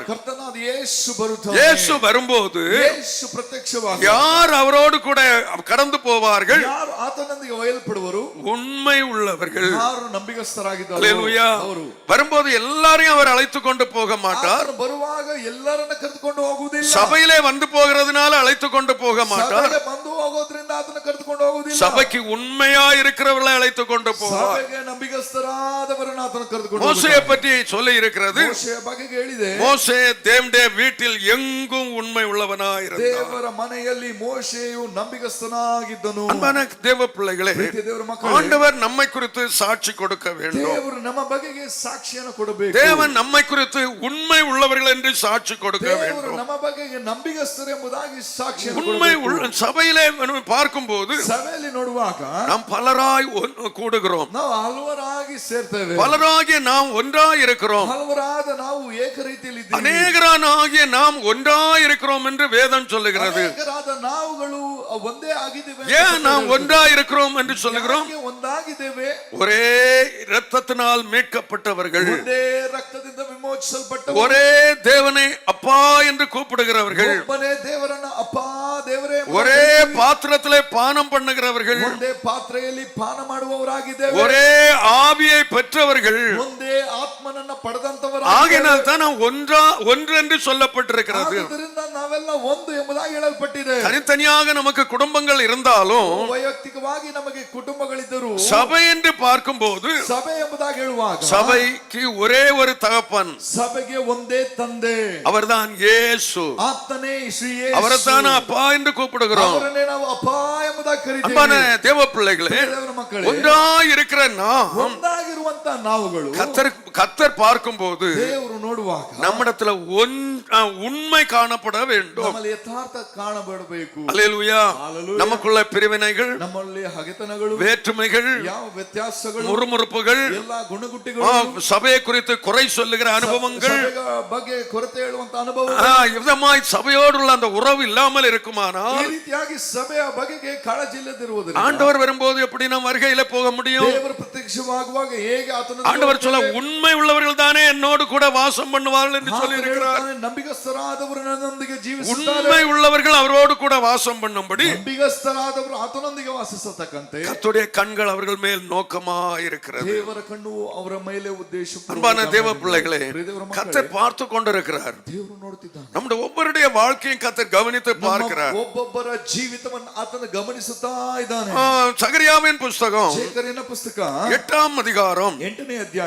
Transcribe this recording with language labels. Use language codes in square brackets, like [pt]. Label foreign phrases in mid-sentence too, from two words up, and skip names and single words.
[kn] ಕರ್ತನಾದ ಯೇಸು ಬರುತ್ತಾನೆ. [ta] இயேசு வரும்போது [kn] ಯೇಸು ಪ್ರತ್ಯಕ್ಷವಾಗಿ [ta] யார் அவரோடு கூட கடந்து போவார்கள்? [kn] ಯಾರು ಆತನೊಂದಿಗೆ ಒಯ್ಯಲ್ಪಡುವರು? [ta] உண்மை உள்ளவர்கள். [kn] ಯಾರು ನಂಬಿಗಸ್ತರಾಗಿದ್ದಾರೆ [ta] அல்லேலூயா. [kn] ಅವರು. [ta] வரும்போது எல்லாரையும் அவர் அழைத்து கொண்டு போக மாட்டார். [kn] ಆತನು ಬರುವಾಗ ಎಲ್ಲರನ್ನ ಕರೆದುಕೊಂಡು ಹೋಗುವುದಿಲ್ಲ. [ta] சபையிலே வந்து போகிறதுனால அழைத்து கொண்டு போக மாட்டார். [kn] ಸಭೆಗೆ ಬಂದು ಹೋಗೋದ್ರಿಂದ ಆತನ ಕರೆದುಕೊಂಡು ಹೋಗುವುದಿಲ್ಲ. [ta] சபைக்கு உண்மையா இருக்கிறவர்களை அழைத்து கொண்டு போவார். [kn] ಸಭೆಗೆ ನಂಬಿಗಸ್ತರಾದವರನ್ನು ಆತನ ಕರೆದುಕೊಂಡು [ta] மோசேயை பற்றி சொல்லி இருக்கிறது. [kn] ಮೋಶೆಯ ಬಗ್ಗೆ ಹೇಳಿದೆ. [ta] மோசே தேவனுடைய வீட்டில் எங்கும் உண்மை உள்ளவனாய் இருந்தார். [kn] ದೇವರ ಮನೆಯಲ್ಲಿ ಮೋಶೆಯು ನಂಬಿಗಸ್ತನಾಗಿದ್ದನು. [ta] அன்பான தேவ பிள்ளைகளே, [kn] ಪ್ರೀತಿಯ ದೇವರ ಮಕ್ಕಳೇ, [ta] ஆண்டவர் நம்மை குறித்து சாட்சி கொடுக்க வேண்டும். [kn] ದೇವರು ನಮ್ಮ ಬಗೆಗೆ ಸಾಕ್ಷಿಯನ್ನು ಕೊಡಬೇಕು. [ta] தேவன் நம்மை குறித்து உண்மை உள்ளவர்கள் என்று சாட்சி கொடுக்க [kn] ದೇವರು [ta] வேண்டும். [kn] ನಮ್ಮ ಬಗೆಗೆ ನಂಬಿಗಸ್ತರು ಎಂಬುದಾಗಿ ಸಾಕ್ಷಿಯನ್ನು [ta] உண்மை [kn] ಕೊಡಬೇಕು. [ta] சபையிலே பார்க்கும்போது [kn] ಸಭೆಯಲ್ಲಿ ನೋಡುವಾಗ [ta] நாம் பலராய் கூடுகிறோம். [kn] ನಾವು ಹಲವರಾಗಿ ಸೇರ್ತೇವೆ. [ta] பலராகிய நாம் ஒன்றாய் இருக்கிறோம். [kn] ಹಲವರಾದ ನಾವು ಏಕ ರೀತಿಯಲ್ಲಿ ಇದ್ದೇವೆ. [ta] அநேகராகிய நாம் ஒன்றாய் இருக்கிறோம் என்று வேதம் சொல்லுகிறது. [kn] ಅನೇಕರಾದ ನಾವುಗಳು ಒಂದೇ ಆಗಿದ್ದೇವೆ. [ta] ஏன் நாம் ஒன்றாய் இருக்கிறோம் என்று சொல்லுகிறோம்? [kn] ಯಾಕೆ ಒಂದಾಗಿದ್ದೇವೆ? [ta] ஒரே இரத்தத்தினால் மீட்கப்பட்டவர்கள், [kn] ಒಂದೇ ರಕ್ತದಿಂದ ವಿಮೋಚಿಸಲ್ಪಟ್ಟ [ta] ஒரೇ தேவனை அப்பா என்று கூப்பிடுகிறவர்கள், [kn] ಒಬ್ಬನೇ ದೇವರನ್ನ ಅಪ್ಪ ದೇವರೇ, [ta] ஒரೇ பாத்திரத்திலே பானம் பண்ணுகிறவர்கள், [kn] ಒಂದೇ ಪಾತ್ರೆಯಲ್ಲಿ ಪಾನ ಮಾಡುವವರಾಗಿದ್ದೇವೆ. [ta] ஒரೇ ஆவியை பெற்றவர்கள். [kn] ಒಂದೇ ಆತ್ಮನನ್ನ ಪಡೆದಂತವರ [ta] ஆகையினால் தான் நாம் ஒன்று என்று சொல்லப்பட்டிருக்கிறது. [kn] ಆದ್ದರಿಂದ ನಾವೆಲ್ಲ ಒಂದು ಎಂಬುದಾಗಿ ಹೇಳಲ್ಪಟ್ಟಿದೆ. [ta] தனித்தனியாக நமக்கு குடும்பங்கள் இருந்தாலும் [kn] ವೈಯಕ್ತಿಕವಾಗಿ ನಮಗೆ ಕುಟುಂಬಗಳಿದ್ದರು, [ta] சபை என்று பார்க்கும்போது [kn] ಸಭೆ ಎಂಬುದಾಗಿ ಹೇಳುವಾಗ [ta] சபைக்கு ஒரே ஒரு தகப்பன், [kn] ಸಭೆಗೆ ಒಂದೇ ತಂದೆ, [ta] அவர்தான் இயேசு. [kn] ಆತನೇ ಶ್ರೀ ಯೇಸು. [ta] அவரைத்தான் அப்பா என்று கூப்பிடுகிறோம். [kn] ಅವರನ್ನೇ ನಾವು ಅಪ್ಪ ಎಂಬುದಾಗಿ [ta] அன்பான [kn] ಕರೀತೇವೆ. [ta] தேவ பிள்ளைகளே, [kn] ದೇವರ ಮಕ್ಕಳೇ, [ta] ஒன்றாய் இருக்கிற நாம் [kn] ಒಂದಾಗಿರುವಂತ ನಾವುಗಳು [ta] கர்த்தர் பார்க்கும்போது [kn] ದೇವರು ನೋಡುವಾಗ [ta] நம்மிடத்துல உண்மை காணப்பட வேண்டும். [kn] ನಮ್ಮಲ್ಲಿ ಯಥಾರ್ಥ ಕಾಣಬಡಬೇಕು. [ta] அல்லேலூயா. நமக்குள்ள பிரிவினைகள், [kn] ನಮ್ಮಲ್ಲಿ ಹಗೆತನಗಳು, [ta] வேற்றுமைகள், [kn] ಯಾವ ವ್ಯತ್ಯಾಸಗಳು, [ta] முறுமுறுப்புகள், [kn] ಎಲ್ಲಾ ಗುಣಗುಟ್ಟಿಗಳು, [ta] சபையை குறித்து குறை சொல்லுகிற அனுபவங்கள், [kn] ಸಭೆಯ ಬಗ್ಗೆ ಕೊರತೆ ಹೇಳುವಂತ ಅನುಭವ, [ta] விதமாய் சபையோடுள்ள அந்த உறவு இல்லாமல் இருக்குமானால் [kn] ಈ ರೀತಿಯಾಗಿ ಸಭೆಯ ಬಗೆಗೆ ಕಾಳಜಿ ಇಲ್ಲದಿರುವುದರಿಂದ [ta] ஆண்டவர் வரும்போது எப்படி நாம் வருகையில போக முடியும்? [kn] ದೇವರ ಪ್ರತ್ಯಕ್ಷವಾಗುವಾಗ ಹೇಗೆ ಆತನ [ta] ஆண்டவர் சொல்ல, உண்மை உள்ளவர்கள் தானே என்னோடு கூட வாசம் பண்ணுவார்கள் என்று சொல்லி இருக்கிறார். [kn] ನಂಬಿಗಸ್ತರಾದವರು ನನ್ನೊಂದಿಗೆ ಜೀವಿಸುತ್ತಾರೆ. [ta] உண்மை உள்ளவர்கள் அவரோடு கூட வாசம் பண்ணும்படி [kn] ನಂಬಿಗಸ್ತರಾದವರು ಆತನೊಂದಿಗೆ ವಾಸಿಸತಕ್ಕಂತೆ [ta] கர்த்தருடைய கண்கள் அவர்கள் மேல் நோக்கமாய் இருக்கிறது. [kn] ದೇವರ ಕಣ್ಣು ಅವರ ಮೇಲೆ ಉದ್ದೇಶ. [ta] அன்பான தேவ பிள்ளைகளே, கர்த்தர் பார்த்து கொண்டிருக்கிறார். [kn] ದೇವರು ನೋಡುತ್ತಿದ್ದಾನೆ. [ta] நம்முடைய ஒவ்வொருடைய வாழ்க்கையும் கர்த்தர் கவனித்து பார்க்கிறார். [kn] ಒಬ್ಬೊಬ್ಬರ ಜೀವಿತವನ್ನು ಆತನ ಗಮನಿಸುತ್ತಾ ಇದ್ದಾನೆ. [ta] சகரியாவின் புஸ்தகம் [kn] ಶೇಖರಿನ ಪುಸ್ತಕ [ta] 8ஆம் அதிகாரம் [kn] 8ನೇ ಅಧ್ಯಾಯ